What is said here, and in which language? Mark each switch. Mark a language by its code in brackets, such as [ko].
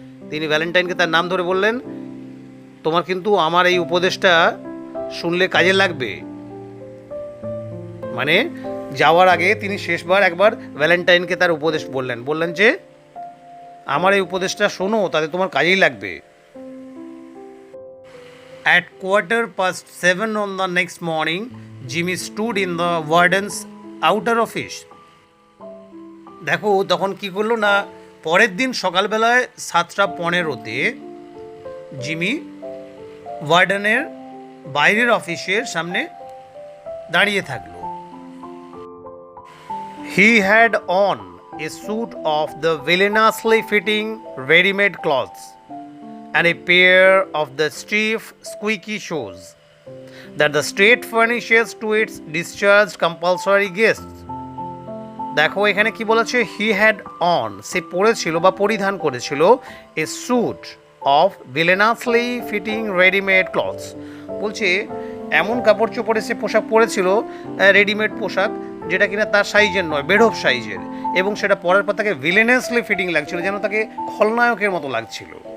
[bn] তিনি ভ্যালেন্টাইনকে তার নাম ধরে বললেন, তোমার কিন্তু আমার এই উপদেশটা শুনলে কাজে লাগবে। মানে যাওয়ার আগে তিনি শেষবার একবার ভ্যালেন্টাইনকে তার উপদেশ বললেন যে আমার এই উপদেশটা শোনো, তাতে তোমার কাজেই লাগবে। [en] At 7:15 on the next morning, Jimmy stood in the warden's outer office. [bn] দেখো তখন কি করলো না, পরের দিন সকালবেলায় 7:15-তে জিমি ওয়ার্ডেনের বাইরের অফিসের সামনে দাঁড়িয়ে থাকলো। [en] He had on a suit of the villainously fitting ready-made clothes and a pair of the stiff, squeaky shoes that the state furnishes to its discharged compulsory guests. [bn] দেখো এখানে কি বলেছে, [en] he had on, [bn] সে পরেছিল বা পরিধান করেছিল [en] A suit of villainously fitting readymade clothes. [bn] বলছে এমন কাপড় চোপড়ে সে পোশাক পরেছিল, রেডিমেড পোশাক, যেটা কিনা তার সাইজের নয়, বেঢপ সাইজের, এবং সেটা পরার পর তাকে ভিলেনাসলি ফিটিং লাগছিল, যেন তাকে খলনায়কের মতো লাগছিল।